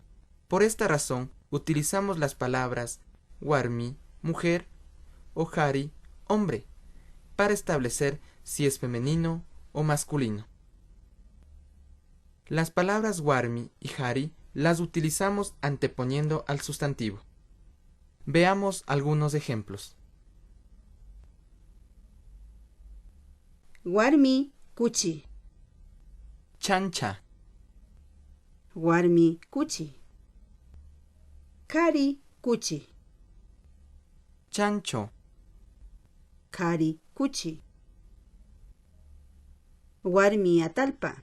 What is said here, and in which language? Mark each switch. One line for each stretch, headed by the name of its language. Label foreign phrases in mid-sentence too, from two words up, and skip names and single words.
Spanish: Por esta razón, utilizamos las palabras warmi, mujer, o hari, hombre, para establecer si es femenino o masculino. Las palabras warmi y hari las utilizamos anteponiendo al sustantivo. Veamos algunos ejemplos.
Quechua: Warmi kuchi.
Spanish: Chancha.
Quechua: Warmi kuchi. Kari kuchi.
Spanish: Chancho.
Quechua: Kari kuchi. Warmi atalpa.